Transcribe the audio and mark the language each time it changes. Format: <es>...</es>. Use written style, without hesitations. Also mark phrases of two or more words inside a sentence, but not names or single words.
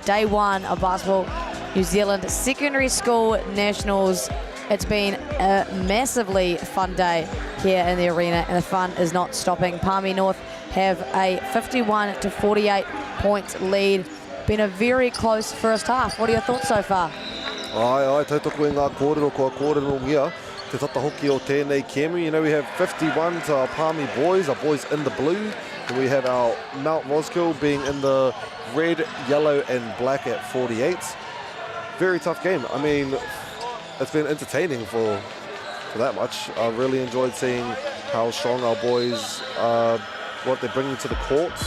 <en>Day one of Basketball New Zealand Secondary School Nationals. It's been a massively fun day here in the arena, and the fun is not stopping. Palmy North have a 51 to 48 point lead. Been a very close first half. What are your thoughts so far?</en> <mi>Ai, tautoko e ngā kōrero kua kōrero ngia. Te tata hoki o tēnei kēmu.</mi> <en>You know, we have 51 to our Palmy boys, our boys in the blue. And we have our Mount Roskill being in the red, yellow and black at 48. Very tough game. I mean, it's been entertaining for that much. I really enjoyed seeing how strong our boys, what they're bringing to the courts.</en>